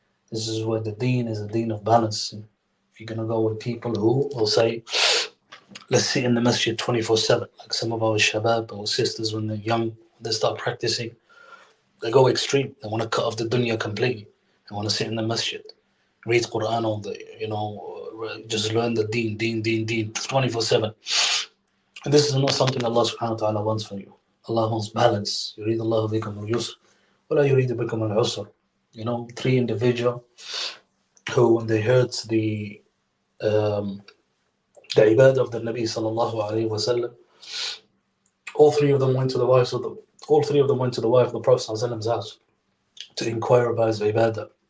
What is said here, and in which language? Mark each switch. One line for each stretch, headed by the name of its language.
English: This is where the deen is a deen of balance. And if you're going to go with people who will say, let's sit in the masjid 24/7, like some of our shabab or sisters when they're young, they start practicing, they go extreme. They want to cut off the dunya completely. They want to sit in the masjid, read Quran all day, just learn the deen 24/7. And this is not something Allah subhanahu wa ta'ala wants for you. Allah wants balance.
Arabic: يريد الله بكم اليسر ولا يريد بكم العسر.
English: Three individuals who, when they heard the ibadah of the Nabi sallallahu alaihi wasallam, all three of them went to the wife of the Prophet sallallahu alaihi wasallam's house to inquire about his ibadah.